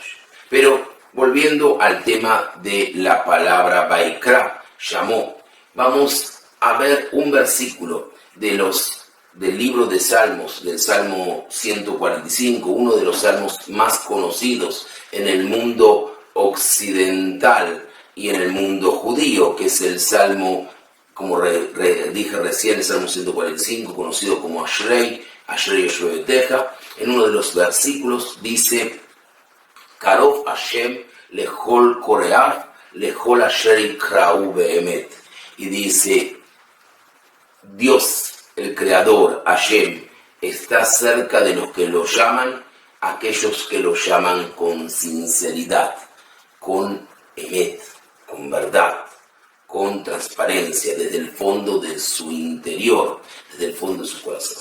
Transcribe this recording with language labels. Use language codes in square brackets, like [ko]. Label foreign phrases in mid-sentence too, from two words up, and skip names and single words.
[es] Pero volviendo al tema de la palabra Vaikra, llamó, vamos a ver un versículo del libro de Salmos, del Salmo 145, uno de los salmos más conocidos en el mundo occidental y en el mundo judío, que es el Salmo, como dije recién, el Salmo 145, conocido como [he] אשרי, אשרי ישועה. [es] En uno de los versículos dice: [he] קרוב השם לכל קוראיו, לכל אשר יקראוהו באמת. [es] Y dice, Dios, el Creador, Hashem, está cerca de los que lo llaman, aquellos que lo llaman con sinceridad, con emet, con verdad, con transparencia, desde el fondo de su interior, desde el fondo de su corazón.